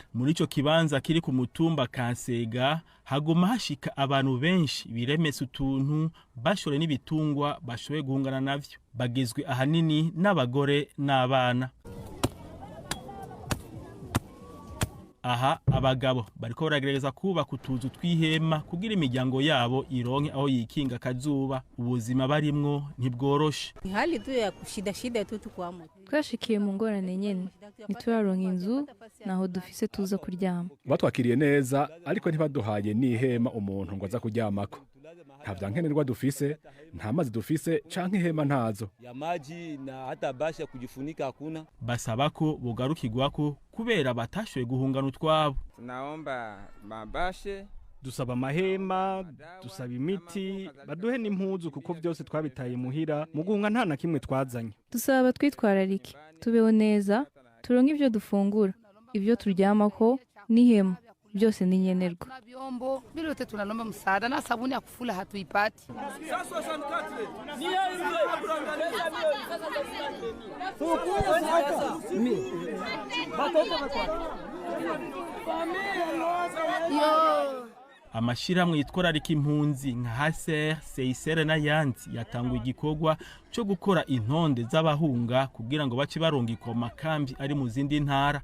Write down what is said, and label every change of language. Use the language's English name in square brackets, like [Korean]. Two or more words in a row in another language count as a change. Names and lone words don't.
[Rundi] Muri ico kibanza kiri ku mutumba Kansega haguma hashika abantu benshi biremesa utuntu bashore n'ibitungwa bashoboye guhungana navyo. Bagizwe ahanini n'abagore n'abana. aha abagabo bariko baragerageza kubaka utuzu tw'ihema kugira imiryango yabo ironke aho yikinga akazuba. Ubuzima barimwo ntibworoshe. [Swahili] Hali tu ya shida tu tukwamo. [Rundi] twashikiye mu ngorane nyene ntituraronka inzu naho dufise tuza kuryama. batwakiriye neza ariko ntibaduhaye n'ihema umuntu ngo aza kuryamako. nta vyankenerwa dufise, nta mazi dufise canke ihema ntazo. [Swahili] ya maji na hata bashi ya kujifunika hakuna. [Rundi] Basaba ko bogarukirwako kubera batashoboye guhungana utwabo. [Swahili] Tunaomba mabashe, [Rundi] dusaba amahema, dusaba imiti, baduhe n'impuzu kuko byose twabitaye muhira, mu guhunga nta na kimwe twazanye. Dusaba abatwitwararike tubeho neza, turonke ivyo dufungura, ivyo turyamako n'ihema, byose ni nyenerwa. [Swahili] Vyombo vyote tunaomba msaada na sabuni ya kufula hatuipati. [Rundi] Amashirahamwe yitwararika impunzi nka HCR, CICR n'ayandi yatanguye igikorwa cyo gukora intonde z'abahunga kugira ngo bace baronga ikoma kambi ari mu zindi ntara.